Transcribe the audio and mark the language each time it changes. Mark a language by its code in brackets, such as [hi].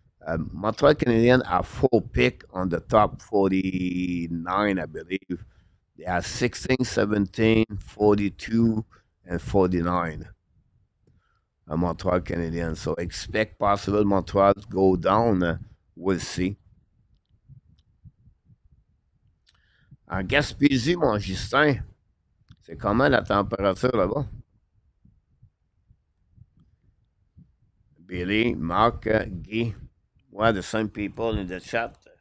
[en] Montreal Canadiens are four pick on the top 49, I believe. They are 16, 17, 42, and 49. Montreal Canadiens. So expect possible Montreal to go down. We'll see. [fr] En Gaspésie, mon Justin, c'est comment la température là-bas? [en] Billy, Mark, Guy, one of the same people in the chat.